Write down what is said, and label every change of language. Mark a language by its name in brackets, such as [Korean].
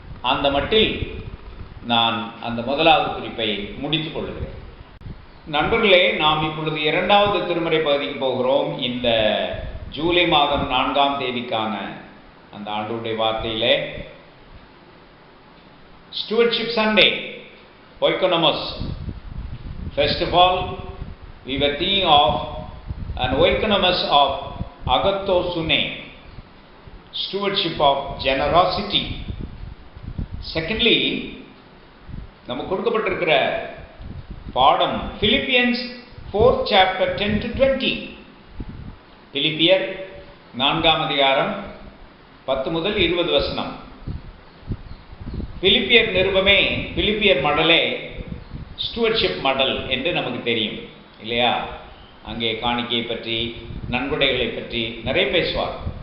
[Tamil] அந்த மட்டில் நான் அந்த முதலாவது குறிப்பை முடித்துக் கொள்கிறேன். நண்பர்களே, நாம் இப்பொழுது 2வது திருமறை பகுதிக்கு போகிறோம். இந்த ஜூலை மாதம் 4ஆம் தேதிக்கான அந்த ஆண்டவருடைய வார்த்தையிலே Stewardship Sunday, Oikonomos. [English] First of all, we were thinking of an Oikonomos of Agatho Sune, stewardship of generosity. [Tamil] Secondly, நமக்கு கொடுக்கப்பட்டிருக்கிற பாடம் [English] Philippians 4th chapter 10 to 20. [Tamil] பிலிப்பியர் 4ஆம் அதிகாரம் 10 முதல் 20 வசனம். பிலிப்பியர் நிருபமே, பிலிப்பியர் மடலே ஸ்டூவர்ட்ஷிப் மடல் என்று நமக்கு தெரியும் இல்லையா? அங்கே காணிக்கையை பற்றி, நன்கொடைகளை பற்றி நிறைய பேசுவார்.